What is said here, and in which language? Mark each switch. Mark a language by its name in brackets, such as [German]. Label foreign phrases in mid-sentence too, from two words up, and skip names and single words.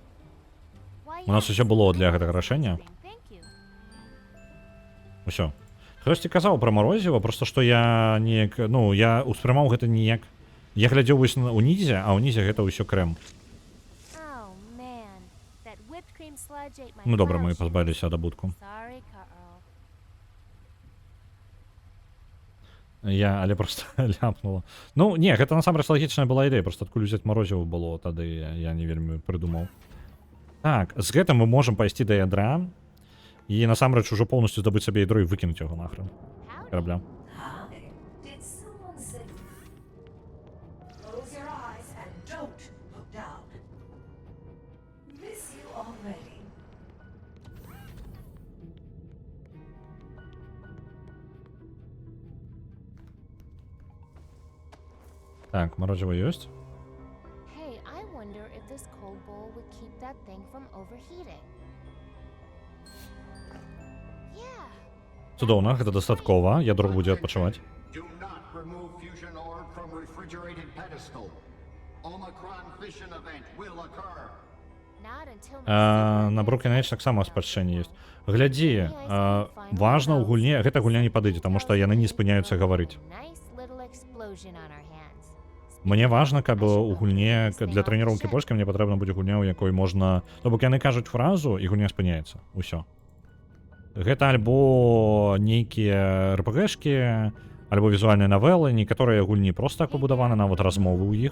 [Belarusian] У нас усё было для гэтага рашэння. Усё. Хтосьці казаў пра марозіва, просто што я неяк, ну, я ўспрымаў гэта ніяк. Я глядзеў вось унізе, а ўнізе гэта ўсё крэм. [English] Oh, man. That whipped cream sludge ate my [Belarusian] Ну добра, мы [English] flower [Belarusian] пазбавіліся ад абутку. [English] Sorry, Carl. [Belarusian] Я, але просто ляпнула. Ну, не, гэта насамрэч лагічная была ідэя, просто адкуль узяць марозіва было, тады я не вельмі прыдумаў. Так, з гэтым мы можам пайсці да ядра і насамрэч ужо поўнасцю здабыць сабе ядро і выкінуць яго нахрен. Корабля. [English] Hi. Did someone say... Close your eyes and don't look down. Miss you already. [Belarusian] Так, морозиво ёсць. [English] Hey, I wonder if this cold bowl would keep that thing from overheating. Yeah. [Belarusian] Цудоўна, гэта дастаткова, ядро будзе адпачываць. [English] Do not remove fusion orb from refrigerated pedestal. Omicron fission event will occur. Not until [Belarusian] На Broken Age таксама спадчэнне ёсць. Глядзі, важна ў гульне, гэта гульня не падыдзе, таму што яны не спыняюцца гаварыць. [English] nice little explosion on our hands. [Belarusian] Мне важна, каб у гульне для трэніроўкі польскай мне патрэбна будзе гульня, у якой можна... То бок яны кажуць фразу, і гульня спыняецца. Усё. Гэта альбо нейкія РПГшкі, альбо візуальныя навелы, некаторыя гульні проста так пабудаваны, нават размовы ў іх.